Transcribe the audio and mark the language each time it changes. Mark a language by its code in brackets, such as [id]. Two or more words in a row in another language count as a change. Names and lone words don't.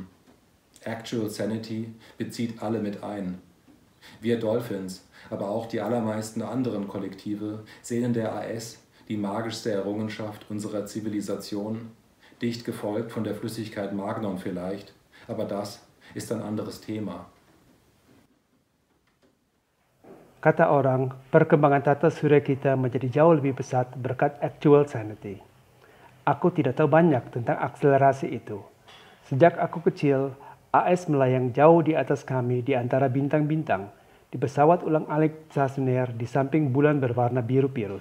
[de] Actual Sanity bezieht alle mit ein. Wir Dolphins, aber auch die allermeisten anderen Kollektive sehen in der AS die magischste Errungenschaft unserer Zivilisation, dicht gefolgt von der Flüssigkeit Magnon vielleicht, aber das ist ein anderes Thema. [id] Kata orang, perkembangan tata surya kita menjadi jauh lebih pesat berkat actual sanity. Aku tidak tahu banyak tentang akselerasi itu. Sejak aku kecil, AS melayang jauh di atas kami di antara bintang-bintang, di pesawat ulang-alik stasioner di samping bulan berwarna biru pirus.